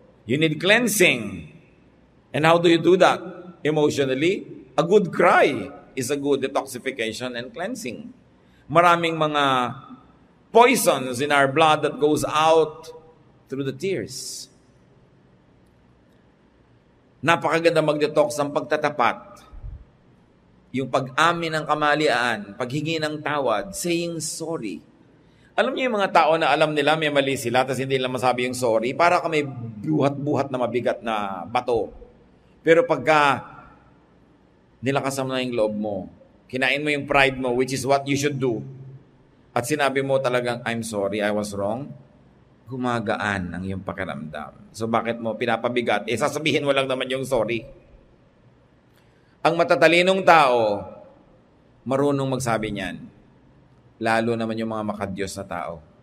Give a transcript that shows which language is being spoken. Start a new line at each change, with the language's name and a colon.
English: You need cleansing. And how do you do that? Emotionally, a good cry is a good detoxification and cleansing.
Filipino: Maraming mga
English: poisons in our blood that goes out through the tears.
Filipino: Napakaganda mag-detox ng pagtatapat. Yung pag-amin ng kamalian, paghingi ng tawad,
English: saying sorry.
Filipino: Alam niyo yung mga tao na alam nila may mali sila, tapos hindi nila masabi yung sorry, para ka may buhat-buhat na mabigat na bato. Pero pagka nilakasan mo na yung loob mo, kinain mo yung pride mo,
English: which is what you should do,
Filipino: at sinabi mo talagang,
English: I'm sorry, I was wrong,
Filipino: gumagaan ang iyong pakiramdam. So bakit mo pinapabigat? Sasabihin mo lang naman yung sorry. Ang matatalinong tao, marunong magsabi niyan. Lalo naman yung mga makadiyos na tao.